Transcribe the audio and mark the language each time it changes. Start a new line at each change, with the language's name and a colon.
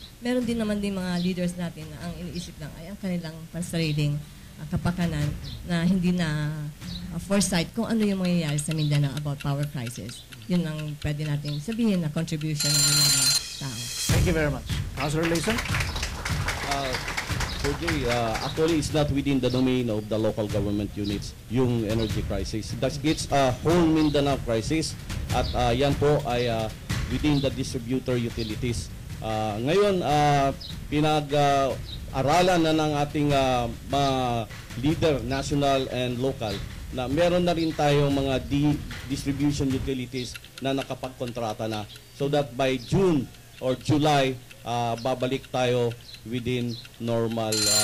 Filipino: Meron din naman din mga leaders natin na ang iniisip lang ay ang kanilang pansariling kapakanan na hindi na foresight kung ano yung mangyayari sa Mindanao
English: about power crisis.
Filipino: Yun ang pwede natin sabihin na contribution ng mga tao.
English: Thank you very much. Councilor Layson? Sir Jay, actually it's not within the domain of the local government units
Filipino: yung
English: energy crisis. It's a whole Mindanao crisis
Filipino: at yan po ay
English: within the distributor utilities.
Filipino: Ngayon, pinag-aralan na ng ating mga leader,
English: national and local,
Filipino: na meron na rin tayong mga distribution utilities na nakapagkontrata na.
English: So that by June or July,
Filipino: babalik tayo
English: within normal,